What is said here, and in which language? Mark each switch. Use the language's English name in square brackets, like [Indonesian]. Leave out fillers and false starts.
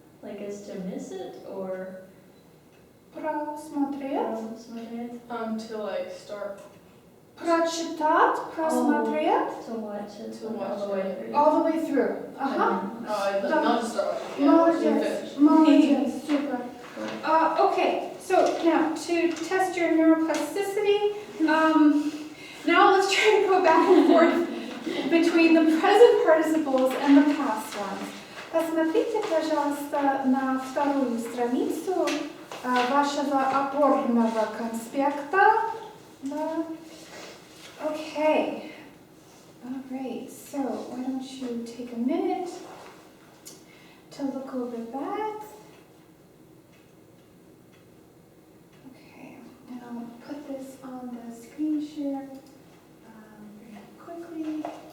[English] Like as to miss it or [Russian] Просмотреть. просмотреть? [English] To like start. [Russian] Прочитать, просмотреть. [English] To watch it. To like, watch all the way it. through. All the way through. [Russian] Ага. Да. [English] Not to start. [Russian] Молодец, молодец, super. [English] Okay, so now to test your neuroplasticity, now let's try to go back and forth between the present participles and the past ones. [Russian] Посмотрите, пожалуйста, на вторую страницу вашего опорного конспекта. Да. Okay. [English] All right, so why don't you take a minute to look over that. Okay, and I'll put this on the screen share very quickly.